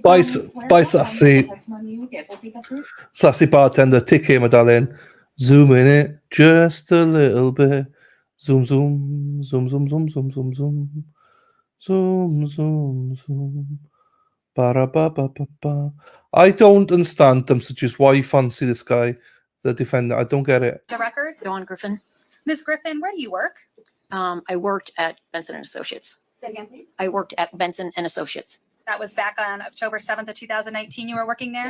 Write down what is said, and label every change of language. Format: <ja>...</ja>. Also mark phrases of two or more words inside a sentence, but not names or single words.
<en>Bye, bye, sassy. Sassy bartender, take care, my darling. Zoom in it just a little bit. Zoom, zoom, zoom, zoom, zoom, zoom, zoom, zoom. Zoom, zoom, zoom. Ba-ra-ba-ba-ba-ba. I don't understand them, such as why you fancy this guy, the defender. I don't get it. The record. Dawn Griffin. Ms. Griffin, where do you work? I worked at Benson and Associates. Say again, please. I worked at Benson and Associates. That was back on October 7th of 2019. You were working there?</en>